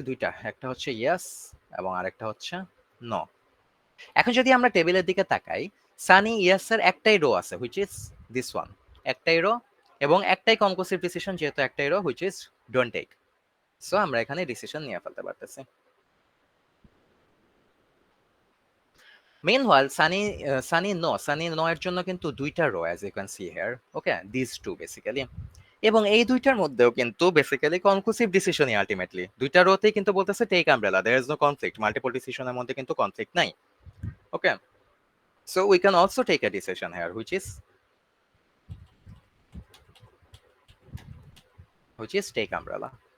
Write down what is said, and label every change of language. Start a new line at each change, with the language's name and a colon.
Bangla: দুইটা, একটা হচ্ছে ইয়েস এবং আরেকটা হচ্ছে নো। এখন যদি আমরা টেবিলের দিকে তাকাই, সানি ইয়েস এর একটাই রো আছে
English: which is this one,
Bangla: একটাই রো, এবং একটাই কনক্লুসিভ ডিসিশন যেহেতু একটাই rho
English: Which is don't take.
Bangla: So আমরা এখানে ডিসিশন নিয়ে ফেলতে পারতেছি।
English: Meanwhile, Sunny no
Bangla: এর জন্য কিন্তু দুইটা rho
English: as you can see here. Okay, these two basically.
Bangla: এবং এই দুইটার মধ্যেও কিন্তু বেসিক্যালি কনক্লুসিভ ডিসিশনই আলটিমেটলি, দুইটা রোতেই কিন্তু বলতেছে take umbrella,
English: there is no conflict,
Bangla: multiple ডিসিশনের মধ্যে কিন্তু কনফ্লিক্ট নাই।
English: Okay, so we can also take a decision here which is take umbrella.